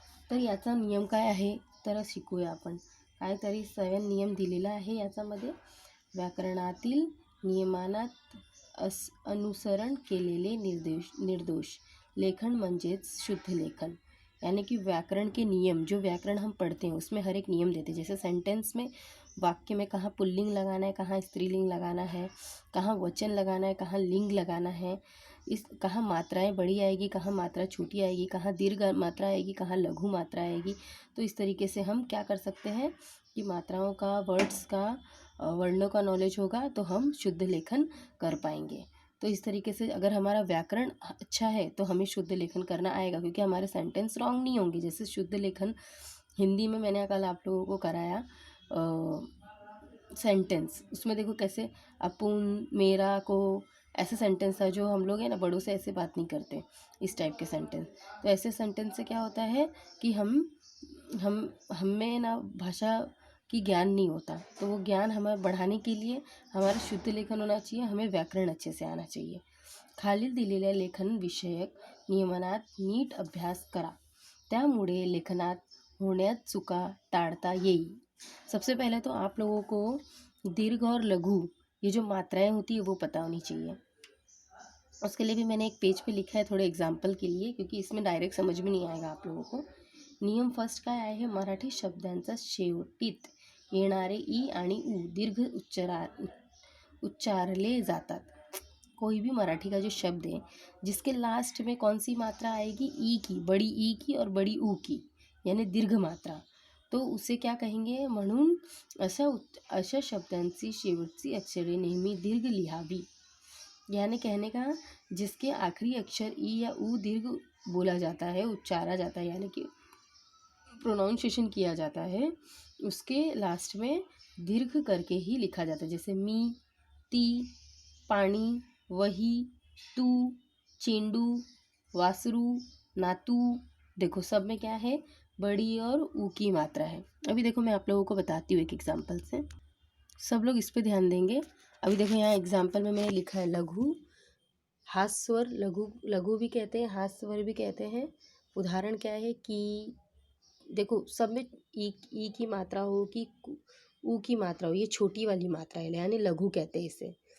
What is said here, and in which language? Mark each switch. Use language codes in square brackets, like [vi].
[mr] तर याचा नियम काय आहे तर शिकूया आपण. काहीतरी 7 नियम दिलेला आहे याच्यामध्ये. व्याकरणातील नियमांना अनुसरण केलेले निर्दोष लेखन म्हणजेच शुद्ध लेखन. [hi] यानी कि व्याकरण के नियम, जो व्याकरण हम पढ़ते हैं उसमें हर एक नियम देते हैं. जैसे सेंटेंस में, वाक्य में कहाँ पुल्लिंग लगाना है, कहाँ स्त्रीलिंग लगाना है, कहाँ वचन लगाना है, कहाँ लिंग लगाना है, कहाँ मात्राएं बड़ी आएगी, कहाँ मात्रा छोटी आएगी, कहाँ दीर्घ मात्रा आएगी, कहाँ लघु मात्रा आएगी. तो इस तरीके से हम क्या कर सकते हैं कि मात्राओं का, वर्ड्स का, वर्णों का नॉलेज होगा तो हम शुद्ध लेखन कर पाएंगे. तो इस तरीके से अगर हमारा व्याकरण अच्छा है तो हमें शुद्ध लेखन करना आएगा, क्योंकि हमारे सेंटेंस रॉन्ग नहीं होंगे. जैसे शुद्ध लेखन हिंदी में मैंने कल आप लोगों को कराया सेंटेंस, उसमें देखो कैसे अपुन, मेरा, को, ऐसे सेंटेंस था जो हम लोग है ना बड़ों से ऐसे बात नहीं करते, इस टाइप के सेंटेंस. तो ऐसे सेंटेंस से क्या होता है कि हमें ना भाषा की ज्ञान नहीं होता. तो वो ज्ञान हमें बढ़ाने के लिए हमारा शुद्ध लेखन होना चाहिए, हमें व्याकरण अच्छे से आना चाहिए. [mr] खालील दिलेल्या लेखन विषयक नियमनात नीट अभ्यास करा, त्यामुळे लेखनात होण्यात चुका टाळता येईल. [hi] सबसे पहले तो आप लोगों को दीर्घ और लघु ये जो मात्राएं होती है वो पता होनी चाहिए. उसके लिए भी मैंने एक पेज पे लिखा है थोड़े एग्जाम्पल के लिए, क्योंकि इसमें डायरेक्ट समझ में नहीं आएगा आप लोगों को. [mr] नियम फर्स्ट काय आहे, मराठी शब्दांचा शेवटीत येणारे ई आणि उ दीर्घ उच्चारले जातात. [hi] कोई भी मराठी का जो शब्द है जिसके लास्ट में कौन सी मात्रा आएगी, ई की, बड़ी ई की और बड़ी ऊ की, यानी दीर्घ मात्रा, तो उसे क्या कहेंगे. [mr] म्हणून अशा शब्दांची शेवटची अक्षरे नेहमी दीर्घ लिहावी. [hi] यानी कहने का जिसके आखिरी अक्षर ई या ऊ दीर्घ बोला जाता है, उच्चारा जाता है, यानी कि प्रोनाउंसिएशन किया जाता है, उसके लास्ट में दीर्घ करके ही लिखा जाता है. जैसे [mr] मी, ती, पाणी, वही, तू, चेंडू, वासरू, नातू. [hi] देखो सब में क्या है, बड़ी और ऊ की मात्रा है. अभी देखो मैं आप लोगों को बताती हूँ एक एग्जाम्पल से, सब लोग इस पे ध्यान देंगे. अभी देखो यहाँ एग्जाम्पल में मैंने लिखा है लघु, हास्वर, लघु लघु भी कहते हैं, हास्वर भी कहते हैं. उदाहरण क्या है कि देखो सब में ई की मात्रा हो कि ऊ की मात्रा हो, ये छोटी वाली मात्रा है यानी लघु कहते हैं इसे.